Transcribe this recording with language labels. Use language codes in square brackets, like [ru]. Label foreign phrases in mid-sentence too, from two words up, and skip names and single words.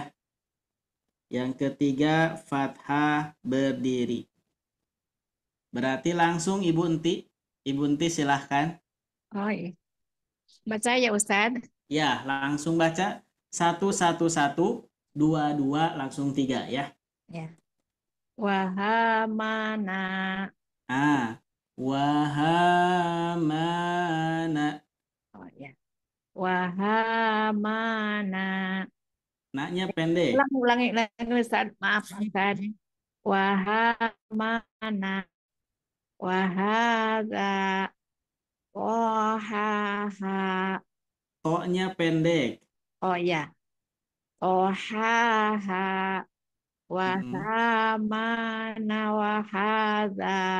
[id] Yang ketiga fathah berdiri. Berarti langsung Ibu Enti. Ibu Enti silahkan. Oh iya. Baca ya Ustaz. Ya, langsung baca. 1, 1, 1, 2, 2, langsung 3 ya. Ya. Wahamana. Wahamana. Oh ya. Wahamana. Naknya pendek. Ulangi Ustaz. Maaf Ustaz. Wahamana. Wahaga. Wahaha. Toknya pendek. Oh ya. Wahaha. Wahamana. Wahaza.